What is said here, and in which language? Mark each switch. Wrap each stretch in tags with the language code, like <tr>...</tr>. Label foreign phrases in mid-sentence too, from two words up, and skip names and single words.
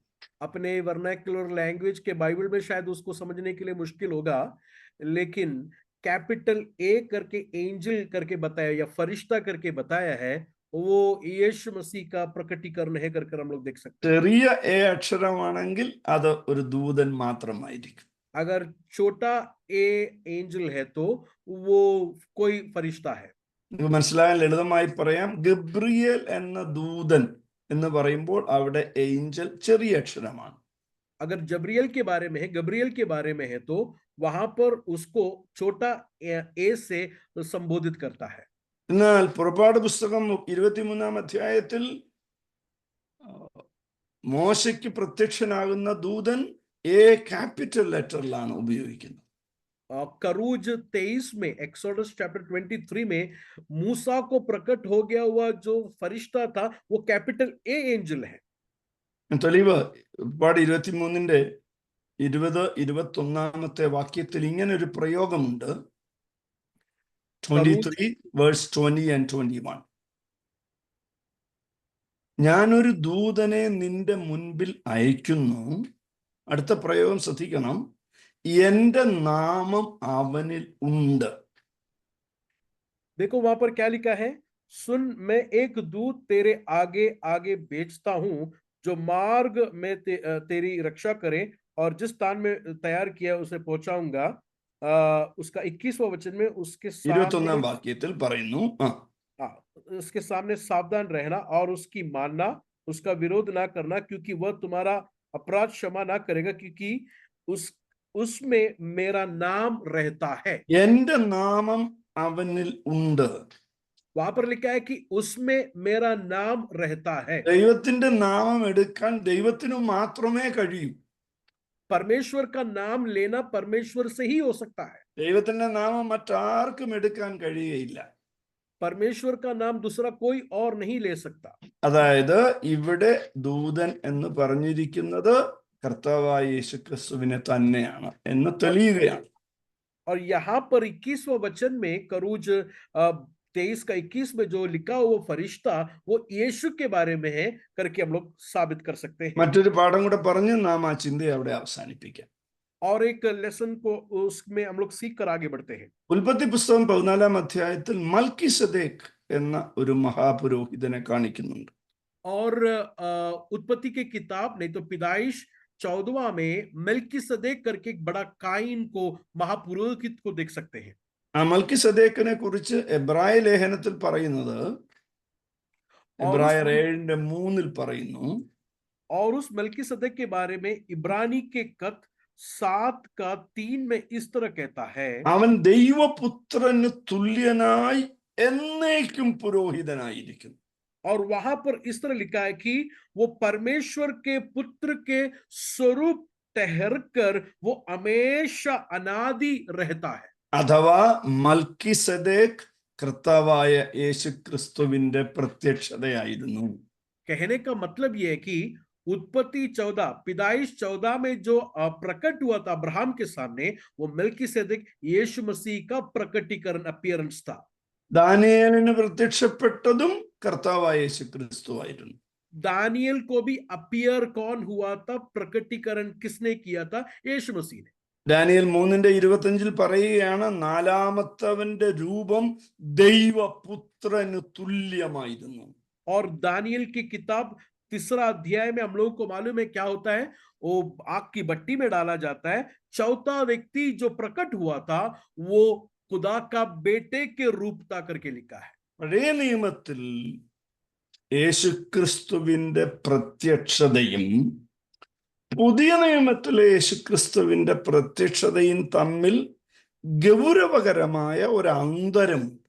<hi>अपने</hi> <en>vernacular language</en> <hi>के बाइबल में शायद उसको समझने के लिए मुश्किल होगा, लेकिन</hi> <en>capital A</en> <hi>करके एंजल करके बताया या फरिश्ता करके बताया है वो यीशु मसीह का प्रकटीकरण है कर हम लोग देख सकते हैं।</hi> <ml>ചെറിയ എ അക്ഷരമാണെങ്കിൽ അത് ഒരു ദൂതൻ മാത്രമായിരിക്കും.</ml> <hi>अगर छोटा ए एंजल है तो वो कोई फरिश्ता है।</hi> <ml>നിങ്ങൾക്ക് മനസ്സിലാകാൻ ലളിതമായി പറയാം, ഗബ്രിയേൽ എന്ന ദൂതൻ എന്ന് പറയുമ്പോൾ അവിടെ ഏഞ്ചൽ ചെറിയ അക്ഷരമാണ്.</ml> <hi>अगर जबरियल के बारे में है, गब्रियल के बारे में है तो वहां पर उसको छोटा ए से संबोधित करता है।</hi> <ml>എന്നാൽ പുറപ്പാട് പുസ്തകം 23 അധ്യായത്തിൽ മോശയ്ക്ക് പ്രത്യക്ഷനാകുന്ന ദൂതൻ</ml> <en>A capital</en> <ml>ലെറ്ററിലാണ് ഉപയോഗിക്കുന്നത്.</ml> <hi>करूज 23 में</hi> <en>Exodus chapter</en> <hi>23 में मूसा को प्रकट हो गया हुआ जो फरिश्ता था वो</hi> <en>capital A angel</en> <hi>है।</hi> <ml>തെളിവ് പുറപ്പാട് 23 20-21 വാക്യത്തിൽ ഇങ്ങനെ ഒരു പ്രയോഗമുണ്ട്.</ml> <en>23 verse 20 and 21.</en> <ml>ഞാനൊരു ദൂതനെ നിന്റെ മുൻപിൽ അയക്കുന്നു. അടുത്ത പ്രയോഗം ശ്രദ്ധിക്കണം. എന്റെ നാമം അവനിൽ ഉണ്ട്.</ml> <hi>देखो वहां पर क्या लिखा है, सुन मैं एक दूत तेरे आगे आगे भेजता हूं जो मार्ग में तेरी रक्षा करे और जिस स्थान में तैयार किया उसे पहुंचाऊंगा। उसका 21वां वचन में उसके</hi> <ml>21 വാക്യത്തിൽ പറയുന്നു,</ml> <hi>उसके सामने सावधान रहना और उसकी मानना, उसका विरोध ना करना क्योंकि वह तुम्हारा अपराध क्षमा ना करेगा क्योंकि उसमें मेरा नाम रहता है।</hi> <ml>എന്റെ നാമം അവനിൽ ഉണ്ട്.</ml> <hi>वहां पर लिखा है कि उसमें मेरा नाम रहता है।</hi> <ml>ദൈവത്തിന്റെ നാമം എടുക്കാൻ ദൈവത്തിനു മാത്രമേ കഴിയൂ.</ml> <hi>परमेश्वर का नाम लेना परमेश्वर से ही हो सकता है।</hi> <ml>ദൈവത്തിന്റെ നാമം മറ്റാർക്കും എടുക്കാൻ കഴിയുകയില്ല.</ml> <hi>परमेश्वर का नाम दूसरा कोई और नहीं ले सकता।</hi> <ml>അതായത് ഇവിടെ ദൂതൻ എന്ന് പറഞ്ഞിരിക്കുന്നത് കർത്താവായ യേശുക്രിസ്തുവിനെ തന്നെയാണ് എന്ന് തെളിയുകയാണ്.</ml> <hi>और यहाँ पर 21वां वचन में करूज 23 का 21 में जो लिखा हुआ फरिश्ता वो यीशु के बारे में है करके हम लोग साबित कर सकते हैं।</hi> <ml>മറ്റൊരു പാഠം കൂടെ പറഞ്ഞ് നാം ആ ചിന്തയെ അവിടെ അവസാനിപ്പിക്കാം.</ml> <hi>और एक लेसन को उसमें हम लोग सीख कर आगे बढ़ते हैं।</hi> <ml>ഉൽപ്പത്തി പുസ്തകം 14 അധ്യായത്തിൽ മൽക്കിസദേക്ക് എന്ന ഒരു മഹാപുരോഹിതനെ കാണിക്കുന്നുണ്ട്.</ml> <hi>और उत्पत्ति की किताब नहीं तो पिदाइश 14वां में मेल्किसदेक करके एक बड़ा काइन को महापुरोहित को देख सकते हैं.</hi> <ml>ആ മൽക്കിസദേക്കിനെ കുറിച്ച് എബ്രായ ലേഖനത്തിൽ പറയുന്നത്</ml> <hi>और उस</hi> <ml>എബ്രായർ 7:3 പറയുന്നു,</ml> <hi>और उस मलकीसदक के बारे में इब्रानी के खत 7:3 में इस तरह कहता है,</hi> <ml>അവൻ ദൈവപുത്രന് തുല്യനായി എന്നേക്കും പുരോഹിതനായിരിക്കും.</ml> <hi>और वहां पर इस तरह लिखा है कि वो परमेश्वर के पुत्र के स्वरूप ठहरकर वो हमेशा अनादि रहता है.</hi> <ml>അഥവാ മൽക്കിസദേക്ക് കർത്താവായ യേശുക്രിസ്തുവിന്റെ പ്രത്യക്ഷതയായിരുന്നു.</ml> <hi>कहने का मतलब यह है कि उत्पत्ति 14 पैदाइश 14 में जो प्रकट हुआ था अब्राहम के सामने, वो मलकीसेदेक यीशु मसीह का प्रकटीकरण अपीयरेंस था.</hi> <ml>ദാനിയേലിന് പ്രത്യക്ഷപ്പെട്ടതും കർത്താവായ യേശുക്രിസ്തുവായിരുന്നു.</ml> <hi>दानियल को भी अपीयर कौन हुआ था, प्रकटीकरण किसने किया था? यीशु मसीह ने.</hi> <ml>ദാനിയേൽ 3:25 പറയുകയാണ്, നാലാമത്തവന്റെ രൂപം ദൈവപുത്രന് തുല്യമായിരുന്നു.</ml> <hi>और दानियल की किताब 3 अध्याय में हम लोगों को मालूम है क्या होता है, वो आग की भट्टी में डाला जाता है. चौथा व्यक्ति जो प्रकट हुआ था वो खुदा का बेटे के रूप था करके लिखा है.</hi> <ml>പഴയ നിയമത്തിൽ യേശുക്രിസ്തുവിന്റെ പ്രത്യക്ഷതയും പുതിയ നിയമത്തിലെ യേശുക്രിസ്തുവിന്റെ പ്രത്യക്ഷതയും തമ്മിൽ ഗൗരവകരമായ ഒരു അന്തരം.</ml>